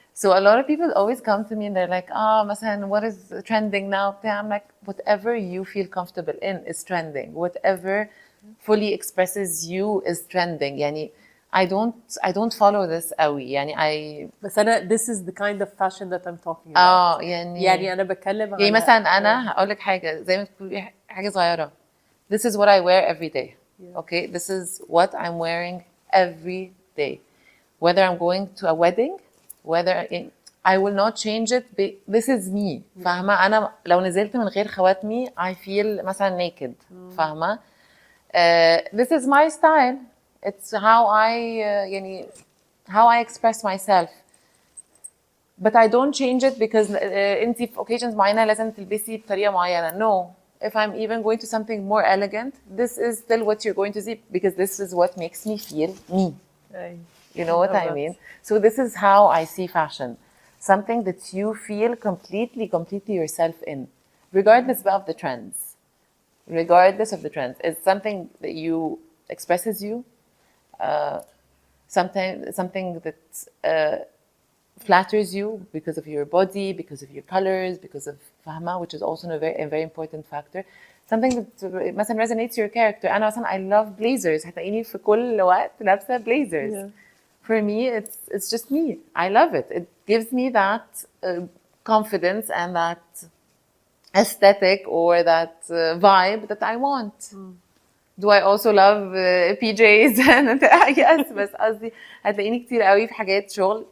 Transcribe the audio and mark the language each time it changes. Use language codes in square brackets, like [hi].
[en] So a lot of people always come to me and they're like, مثلا what is trending now? I'm like, whatever you feel comfortable in is trending. Whatever fully expresses you is trending. يعني I don't follow this قوي. يعني بس أنا this is the kind of fashion that I'm talking about. [ar] يعني أنا بتكلم يعني مثلا أنا هقول لك حاجة زي ما تقولي حاجة صغيرة. [en] This is what I wear every day. Yeah. Okay, this is what I'm wearing every day, whether I'm going to a wedding, whether I will not change it. This is me. [ar] فاهمة؟ أنا لو نزلت من غير خواتمي [en] I feel [ar] مثلا naked. [en] فاهمة؟ This is my style. It's how I يعني how I express myself. But I don't change it because انتي في occasions معينة [ar] لازم تلبسي بطريقة معينة. [en] No. If I'm even going to something more elegant, this is still what you're going to see because this is what makes me feel me. You know what I mean? So this is how I see fashion. Something that you feel completely yourself in, regardless of the trends. Regardless of the trends. It's something that you expresses you, something that flatters you because of your body, because of your colors, because of fahma, which is also a very important factor. Something that مثلا resonates your character. أنا مثلا I love blazers. [ar] هتلاقيني في كل وقت لابسة blazers. [en] Yeah. For me, it's just me. I love it. It gives me that confidence and that aesthetic or that vibe that I want. Do I also love PJs? Yes, [ar] بس قصدي هتلاقيني كتير قوي في حاجات شغل.